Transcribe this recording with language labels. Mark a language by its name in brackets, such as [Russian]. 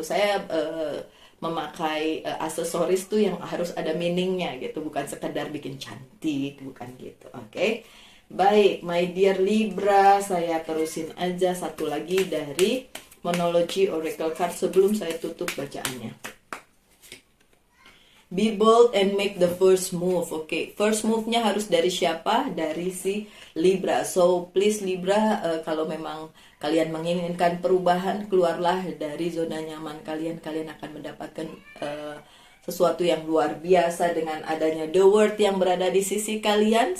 [Indonesian] Saya memakai aksesoris tuh yang harus ada meaningnya gitu, bukan sekedar bikin cantik, bukan gitu. Oke. Baik, [English] my dear [Indonesian] Libra, saya terusin aja satu lagi dari Monology Oracle Card sebelum saya tutup bacaannya. [English] Be bold and make the first move. [Indonesian] Oke, first move-nya harus dari siapa? Dari si Libra. [English] So, please [Indonesian] Libra, kalau memang kalian menginginkan perubahan, keluarlah dari zona nyaman kalian. Kalian akan mendapatkan sesuatu yang luar biasa dengan adanya The World yang berada di sisi kalian.